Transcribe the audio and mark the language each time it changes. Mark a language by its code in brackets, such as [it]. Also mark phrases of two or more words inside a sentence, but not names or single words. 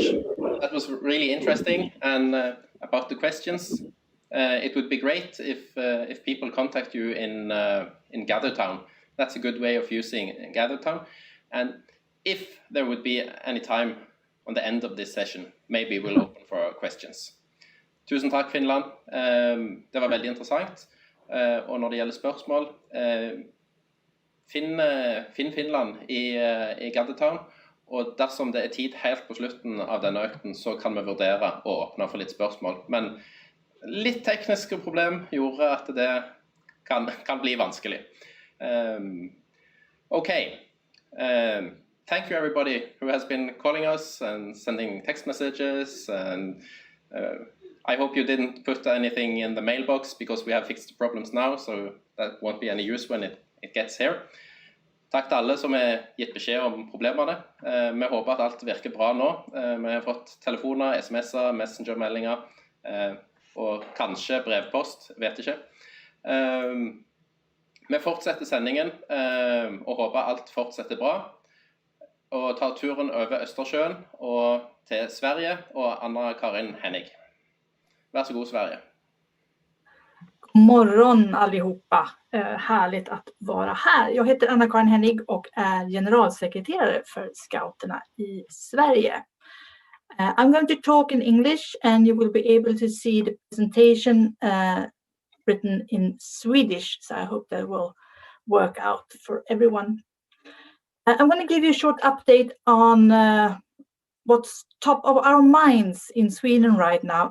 [en] That was really interesting. And about the questions, it would be great if people contact you in GatherTown. That's a good way of using GatherTown. And if there would be any time on the end of this session, maybe we'll open for questions. [no] Tusen takk, Finland. Det var veldig interessant. Og når det gjelder spørsmål, finn Finland i GatherTown. Og dersom det er tid helt på slutten av denne økten, så kan vi vurdere å åpne for litt spørsmål. Men litt tekniske problem gjorde at det kan bli vanskelig. [en] Okay. Thank you everybody who has been calling us and sending text messages. And I hope you didn't put anything in the mailbox, because we have fixed the problems now, so that won't be any use when it gets here. [no] Takk til alle som har gitt beskjed om problemene. Vi håper at alt virker bra nå. Vi har fått telefoner, sms'er, messengermeldinger og kanskje brevpost, vet ikke. Vi fortsetter sendingen og håper alt fortsetter bra. Og tar turen over Østersjøen og til Sverige og Anna-Karin Hennig. Vær så god, Sverige. [sv] God morgon allihopa. Härligt att vara här. Jag heter Anna-Karin Hennig och är generalsekreterare för Scouterna i Sverige. [en] I'm going to talk in English, and you will be able to see the presentation written in Swedish, so I hope that will work out for everyone. I'm going to give you a short update on what's top of our minds in Sweden right now.